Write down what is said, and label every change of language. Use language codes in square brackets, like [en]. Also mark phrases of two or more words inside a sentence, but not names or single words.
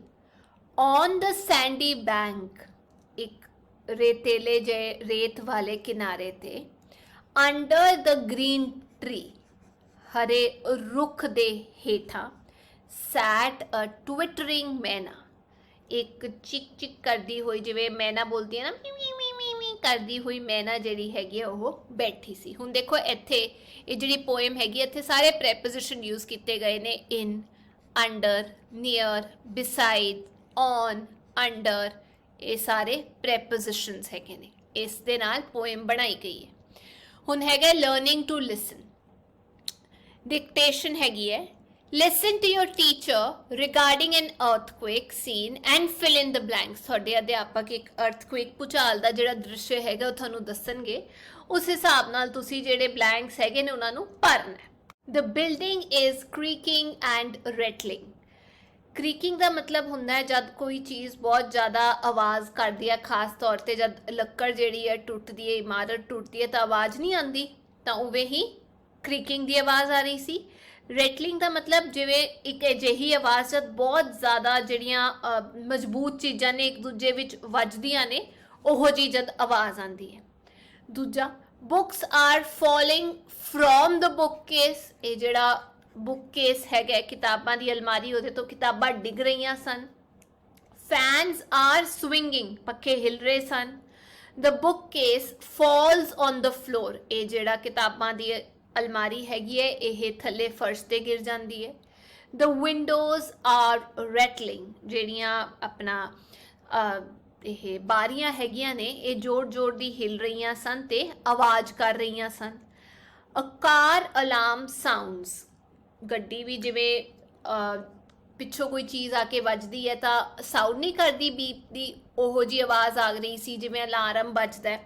[en] On the sandy bank, [pa] ਇੱਕ ਰੇਤਲੇ ਜੇ ਰੇਤ ਵਾਲੇ ਕਿਨਾਰੇ ਤੇ। [en] Under the green tree, [pa] ਹਰੇ ਰੁੱਖ ਦੇ ਹੇਠਾਂ। [en] Sat a twittering myna, [pa] ਇੱਕ ਚਿਕ ਚਿਕ ਕਰਤੀ ਹੁਈ, ਜਿਵੇਂ ਮੈਨਾ ਬੋਲਤੀ ਹੈ ਨਾ, ਮੀ ਮੀ ਮੀ ਮੀ ਮੀ ਕਰਤੀ ਹੁਈ ਮੈਨਾ ਜਿਹੜੀ ਹੈਗੀ ਵੋ ਬੈਠੀ ਸੀ। ਹੁਣ ਦੇਖੋ ਇੱਥੇ ਯੇ ਜਿਹੜੀ ਪੋਇਮ ਹੈਗੀ, ਇੱਥੇ ਸਾਰੇ [en] preposition use [pa] ਕੀਤੇ ਗਏ ਨੇ। [en] In, under, near, beside, on, under, [pa] ਯੇ ਸਾਰੇ ਪ੍ਰੈਪੋਜ਼ਿਸ਼ਨਸ ਹੈਗੇ ਨੇ, ਇਸ ਦੇ ਨਾਲ ਪੋਇਮ ਬਣਾਈ ਗਈ ਹੈ। ਹੁਣ ਹੈਗਾ [en] learning to listen, [pa] ਡਿਕਟੇਸ਼ਨ ਹੈਗੀ ਹੈ। [en] Listen to your teacher regarding an earthquake scene and fill in the blanks। [pa] ਤੁਹਾਡੇ ਅਧਿਆਪਕ ਇੱਕ earthquake ਭੂਚਾਲ ਦਾ ਜਿਹੜਾ ਦ੍ਰਿਸ਼ ਹੈਗਾ ਉਹ ਤੁਹਾਨੂੰ ਦੱਸਣਗੇ, ਉਸ ਹਿਸਾਬ ਨਾਲ ਤੁਸੀਂ ਜਿਹੜੇ blanks ਹੈਗੇ ਨੇ ਉਹਨਾਂ ਨੂੰ ਭਰਨਾ ਹੈ। [en] The building is creaking and rattling। [pa] creaking ਦਾ ਮਤਲਬ ਹੁੰਦਾ ਹੈ ਜਦ ਕੋਈ ਚੀਜ਼ ਬਹੁਤ ਜ਼ਿਆਦਾ ਆਵਾਜ਼ ਕਰਦੀ ਹੈ, ਖਾਸ ਤੌਰ ਤੇ ਜਦ ਲੱਕੜ ਜਿਹੜੀ ਹੈ ਟੁੱਟਦੀ ਹੈ, ਇਮਾਰਤ ਟੁੱਟਦੀ ਹੈ ਤਾਂ ਆਵਾਜ਼ ਨਹੀਂ ਆਉਂਦੀ, ਤਾਂ ਉਵੇਂ ਹੀ creaking ਦੀ ਆਵਾਜ਼ ਆ ਰਹੀ ਸੀ। ਰੈਟਲਿੰਗ ਦਾ ਮਤਲਬ ਜਿਵੇਂ ਇੱਕ ਅਜਿਹੀ ਆਵਾਜ਼ ਜਦ ਬਹੁਤ ਜ਼ਿਆਦਾ ਜਿਹੜੀਆਂ ਮਜ਼ਬੂਤ ਚੀਜ਼ਾਂ ਨੇ ਇੱਕ ਦੂਜੇ ਵਿੱਚ ਵੱਜਦੀਆਂ ਨੇ, ਉਹੋ ਜਿਹੀ ਜਦ ਆਵਾਜ਼ ਆਉਂਦੀ ਹੈ। ਦੂਜਾ, [en] Books are falling from the book case, [pa] ਇਹ ਜਿਹੜਾ [en] book case [pa] ਹੈਗਾ ਕਿਤਾਬਾਂ ਦੀ ਅਲਮਾਰੀ, ਉਹਦੇ ਤੋਂ ਕਿਤਾਬਾਂ ਡਿੱਗ ਰਹੀਆਂ ਸਨ। [en] Fans are swinging, [pa] ਪੱਖੇ ਹਿਲ ਰਹੇ ਸਨ। [en] The book case falls on the floor, [pa] ਇਹ ਜਿਹੜਾ ਕਿਤਾਬਾਂ ਦੀ ਅਲਮਾਰੀ ਹੈਗੀ ਹੈ ਯੇ ਥੱਲੇ ਫ਼ਰਸ਼ ਤੇ ਗਿਰ ਜਾਤੀ ਹੈ। [en] The windows are rattling, [pa] ਜਿਹੜੀਆਂ ਆਪਣਾ ਇਹ ਬਾਰੀਆਂ ਹੈਗੀਆਂ ਨੇ ਇਹ ਜ਼ੋਰ-ਜ਼ੋਰ ਦੀ ਹਿਲ ਰਹੀਆਂ ਸਨ ਤੇ ਆਵਾਜ਼ ਕਰ ਰਹੀਆਂ ਸਨ। [en] A car alarm sounds, [pa] ਗੱਡੀ ਵੀ ਜਿਵੇਂ ਪਿੱਛੋਂ ਕੋਈ ਚੀਜ਼ ਆ ਕੇ ਵੱਜਦੀ ਹੈ ਤਾਂ ਸਾਊਂਡ ਨਹੀਂ ਕਰਦੀ ਬੀਪ ਦੀ, ਉਹੋ ਜਿਹੀ ਆਵਾਜ਼ ਆ ਰਹੀ ਸੀ ਜਿਵੇਂ ਅਲਾਰਮ ਵੱਜਦਾ ਹੈ।